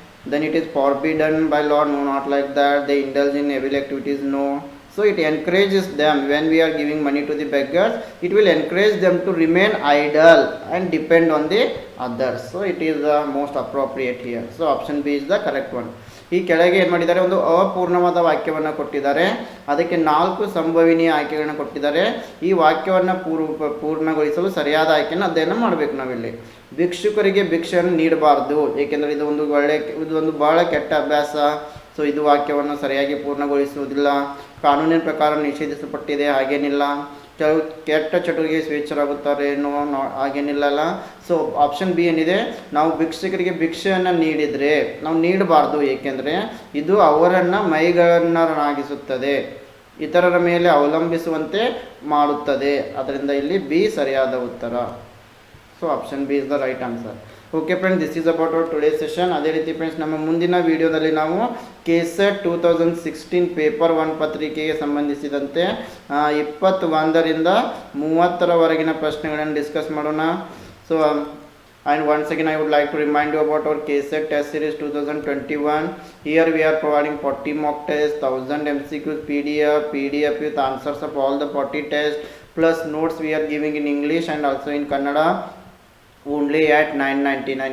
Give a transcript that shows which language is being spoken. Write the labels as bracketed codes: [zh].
[en] Then it is forbidden by law. No, not like that. They indulge in evil activities. No. So it encourages them. When we are giving money to the beggars, it will encourage them to remain idle and depend on the others. So it is the most appropriate here. So option B is the correct one. [kn] ಈ ಕೆಳಗೆ ಏನು ಮಾಡಿದ್ದಾರೆ, ಒಂದು ಅಪೂರ್ಣವಾದ ವಾಕ್ಯವನ್ನು ಕೊಟ್ಟಿದ್ದಾರೆ, ಅದಕ್ಕೆ 4 ಸಂಭವನೀಯ ಆಯ್ಕೆಗಳನ್ನು ಕೊಟ್ಟಿದ್ದಾರೆ. ಈ ವಾಕ್ಯವನ್ನು ಪೂರ್ಣಗೊಳಿಸಲು ಸರಿಯಾದ ಆಯ್ಕೆಯನ್ನು ಅಧ್ಯಯನ ಮಾಡಬೇಕು ನಾವಿಲ್ಲಿ. ಭಿಕ್ಷುಕರಿಗೆ ಭಿಕ್ಷೆಯನ್ನು ನೀಡಬಾರ್ದು, ಏಕೆಂದರೆ ಇದು ಒಂದು ಬಹಳ ಕೆಟ್ಟ ಅಭ್ಯಾಸ. ಸೊ ಇದು ವಾಕ್ಯವನ್ನು ಸರಿಯಾಗಿ ಪೂರ್ಣಗೊಳಿಸುವುದಿಲ್ಲ. ಕಾನೂನಿನ ಪ್ರಕಾರ ನಿಷೇಧಿಸಲ್ಪಟ್ಟಿದೆ, ಹಾಗೇನಿಲ್ಲ. ಕೆಲವು ಕೆಟ್ಟ ಚಟುವಟಿಕೆ ಸ್ವೇಚ್ಛರಾಗುತ್ತಾರೆ, ಹಾಗೇನಿಲ್ಲಲ್ಲ. ಸೊ ಆಪ್ಷನ್ ಬಿ ಏನಿದೆ, ನಾವು ಭಿಕ್ಷುಕರಿಗೆ ಭಿಕ್ಷೆಯನ್ನು ನೀಡಿದರೆ ನಾವು ನೀಡಬಾರ್ದು, ಏಕೆಂದರೆ ಇದು ಅವರನ್ನು ಮೈಗಣ್ಣರನ್ನಾಗಿಸುತ್ತದೆ, ಇತರರ ಮೇಲೆ ಅವಲಂಬಿಸುವಂತೆ ಮಾಡುತ್ತದೆ. ಅದರಿಂದ ಇಲ್ಲಿ ಬಿ ಸರಿಯಾದ ಉತ್ತರ. [en] So option B is the right answer. Okay friends, this is about our today session. [kn] ಅದೇ ರೀತಿ ಫ್ರೆಂಡ್ಸ್, ನಮ್ಮ ಮುಂದಿನ ವಿಡಿಯೋದಲ್ಲಿ ನಾವು KSET 2016 ಪೇಪರ್ 1 ಪತ್ರಿಕೆಗೆ ಸಂಬಂಧಿಸಿದಂತೆ 21ರಿಂದ 30ರವರೆಗಿನ ಪ್ರಶ್ನೆಗಳನ್ನು ಡಿಸ್ಕಸ್ ಮಾಡೋಣ. So [en] And once again I would like to remind you about our KSET test series 2021. Here we are providing 40 mock tests, 1000 MCQs, PDF with answers of all the 40 tests, plus notes we are giving in English and also in Kannada, only at 999.